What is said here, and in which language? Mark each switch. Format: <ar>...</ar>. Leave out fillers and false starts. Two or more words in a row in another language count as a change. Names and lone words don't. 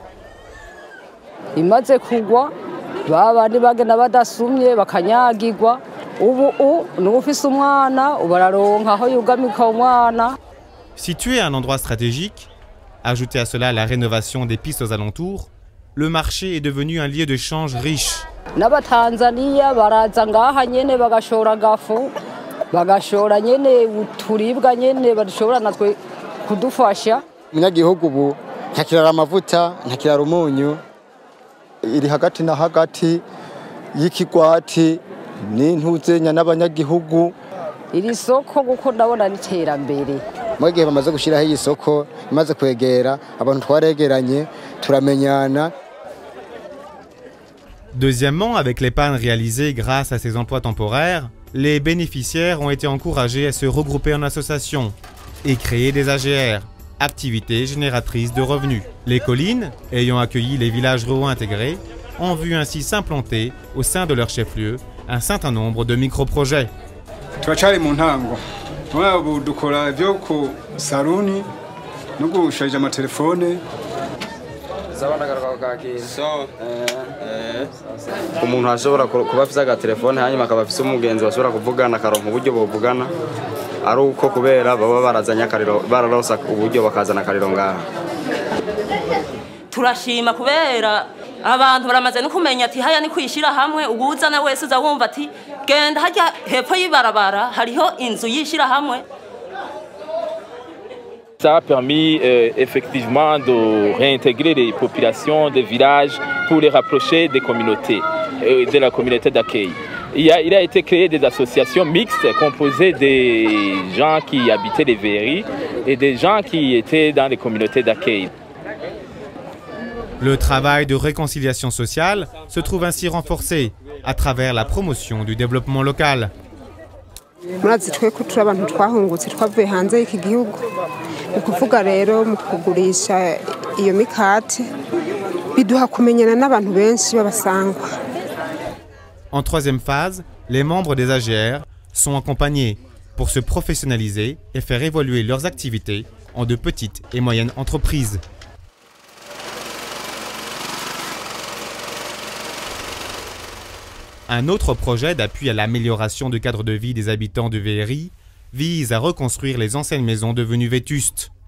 <fr>Situé à un endroit stratégique, ajoutez à cela la rénovation des pistes aux alentours, le marché est devenu un lieu de change riche.</fr> <rn>Umunyagihugu ubu ntakirara amavuta ntakirara umunyu iri hagati na hagati y'ikigwati n'intuzenya n'abanyagihugu. Iri soko guko ndabona n'iterambere. Mu gihe bamaze gushiraho iyi soko imaze kwegera abantu twaregeranye turamenyana.</rn> <fr>Deuxièmement, avec l'épargne réalisée grâce à ces emplois temporaires, les bénéficiaires ont été encouragés à se regrouper en associations et créer des AGR, activités génératrices de revenus. Les collines, ayant accueilli les villages ruraux intégrés, ont vu ainsi s'implanter au sein de leur chef-lieu un certain nombre de micro-projets.</fr> <rn>Turacari mu ntango. Ubu dukora ibyo ku saluni no gusharija amatelefone. Umuntu ashobora kuba afite agatelefone hanyuma akaba afite umugenzi bashobora kuvugana akaronka uburyo buvugana ari uko kubera baba barazanye akariro bararosa uburyo bakazana akariro ngaha. Turashima kubera abantu baramaze no kumenya ati haya ni kwishira hamwe ubuzana wese uza wumva ati genda hajya hepfo y'ibarabara hariho inzu yishira hamwe.</rn> <fr>Ça a permis effectivement de réintégrer les populations des villages pour les rapprocher des communautés, de la communauté d'accueil. Il a été créé des associations mixtes composées des gens qui habitaient les VRI et des gens qui étaient dans les communautés d'accueil. Le travail de réconciliation sociale se trouve ainsi renforcé à travers la promotion du développement local.</fr> <rn>murazi twe ko turi abantu twahungutse twavuye hanze y'iki gihugu ukuvuga rero mu kugurisha iyo mikate biduha kumenyana n'abantu benshi babasangwa.</rn> <fr>En troisième phase, les membres des AGR sont accompagnés pour se professionnaliser et faire évoluer leurs activités en de petites et moyennes entreprises. Un autre projet d'appui à l'amélioration du cadre de vie des habitants de Véhéry vise à reconstruire les anciennes maisons devenues vétustes.</fr>